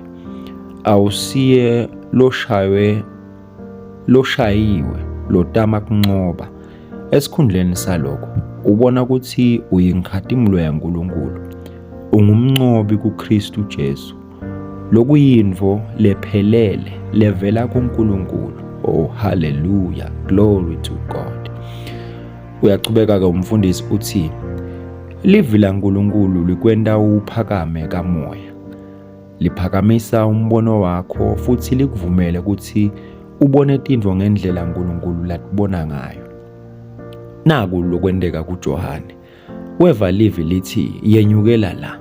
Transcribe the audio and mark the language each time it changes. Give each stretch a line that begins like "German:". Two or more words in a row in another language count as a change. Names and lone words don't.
Swati: Awusiye loshayiwe lotama kuncoba. Esikhundleni salokho ubona ukuthi uyinkhatimulo yaNkulunkulu. Ungumncobi kuKristu Jesu. Lokuyinvo lephelele levela kuNkulunkulu.
English: Oh hallelujah, glory to God.
Swati: Uyachubeka ke umfundisi uthi livi laNkulunkulu likwenda uphakame kamoya. Liphakamisa umbono wakho futhi likuvumele ukuthi ubone tintfo ngendlela uNkulunkulu latibona ngayo. Naku lokwendeka kuJohane. Weva livi lithi yenyukela la.